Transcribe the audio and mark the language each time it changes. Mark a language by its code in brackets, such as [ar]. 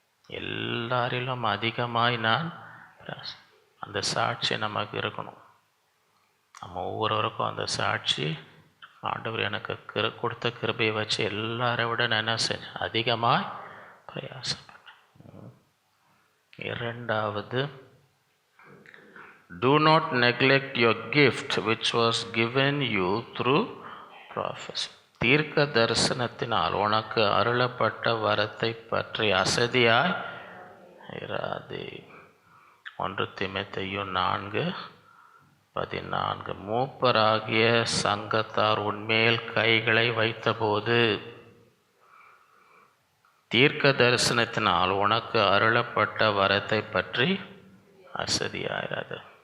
[ta] எல்லாரிலும் அதிகமாய் நான் அந்த சாட்சி நமக்கு இருக்கணும். நம்ம ஒவ்வொருவருக்கும் அந்த சாட்சி, ஆண்டவர் எனக்கு கொடுத்த கிருபையை வச்சு எல்லாரை விட நான் என்ன செஞ்சேன், அதிகமாக பிரயாசப்பட்டேன். இரண்டாவது, [en] do not neglect your gift which was given you through prophecy. [ta] தீர்க்க தரிசனத்தினால் உனக்கு அருளப்பட்ட வரத்தை பற்றி அசதியாய் இராதே. 1 தீமோத்தேயு 4:14. மூப்பராகிய சங்கத்தார் உன்மேல் கைகளை வைத்தபோது தீர்க்க தரிசனத்தினால் உனக்கு அருளப்பட்ட வரத்தை பற்றி அசதியாயிராது.